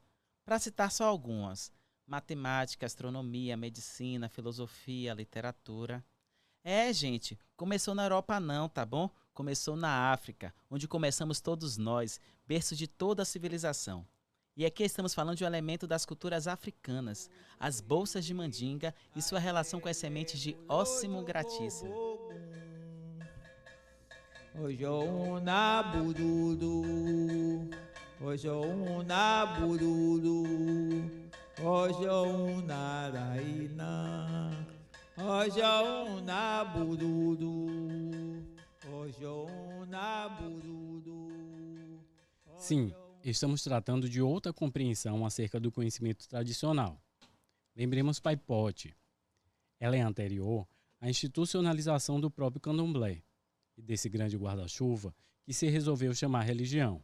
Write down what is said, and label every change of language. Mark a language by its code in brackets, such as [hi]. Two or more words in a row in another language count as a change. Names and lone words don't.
[pt] Para citar só algumas: matemática, astronomia, medicina, filosofia, literatura. Gente, começou na Europa não, tá bom? Começou na África, onde começamos todos nós, berço de toda a civilização. E aqui estamos falando de um elemento das culturas africanas, as bolsas de mandinga e sua relação com as sementes de ósimo gratíssimo. [yo] Ojo na bududu, ojo na bududu, ojo na raina, ojo na bududu, ojo na bududu. [pt] Sim, estamos tratando de outra compreensão acerca do conhecimento tradicional. Lembremos Pai Pote. Ela é anterior à institucionalização do próprio candomblé e desse grande guarda-chuva que se resolveu chamar religião.